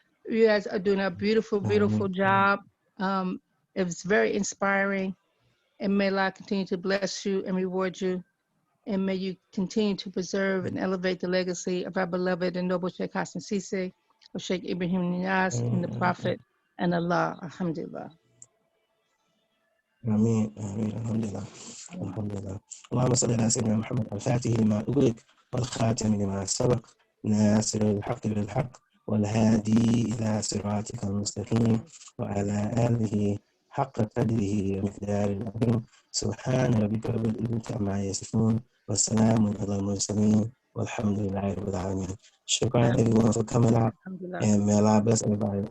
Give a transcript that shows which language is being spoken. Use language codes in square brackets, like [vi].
[en] You guys are doing a beautiful, beautiful job. It was very inspiring. And may Allah continue to bless you and reward you. And may you continue to preserve and elevate the legacy of our beloved and noble Shaykh Hassan Cisse, of Shaykh Ibrahim Niyaz, and the Prophet, and Allah. Alhamdulillah. [ar] آمين آمين الحمد لله الحمد لله اللهم صل على سيدنا محمد الفاتح لما أغلق والخاتم لما سبق ناصر الحق بالحق والهادي إلى صراطك المستقيم وعلى آله حق قدره ومقدار العظيم سبحان ربك رب العزة عما يصفون والسلام على المرسلين والحمد لله رب العالمين. شكرا [en] everyone for coming out, and may Allah bless everybody.